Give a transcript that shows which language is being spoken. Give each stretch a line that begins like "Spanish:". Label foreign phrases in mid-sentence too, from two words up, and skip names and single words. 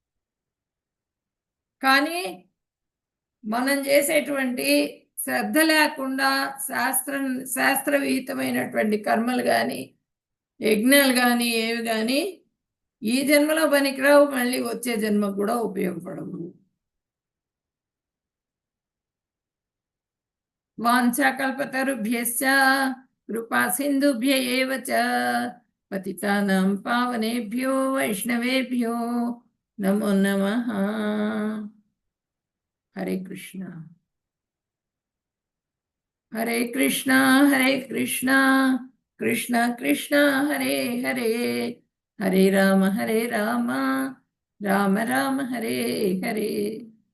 Telugu: కానీ మనం చేసేటువంటి శ్రద్ధ లేకుండా శాస్త్రవిహితమైనటువంటి కర్మలు కానీ యజ్ఞాలు కానీ ఏవి కానీ ఈ జన్మలో పనికిరావు, మళ్ళీ వచ్చే జన్మకు కూడా ఉపయోగపడవు.
Sanskrit: వాంఛాకల్పతరుభ్యశ్చ కృపా సింధుభ్య ఏవ చ పతితానాం పావనేభ్యో వైష్ణవేభ్యో నమో నమః. హరే కృష్ణ హరే కృష్ణ హరే కృష్ణ కృష్ణ కృష్ణ హరే హరే హరే రామ రామ రామ హరే హరే.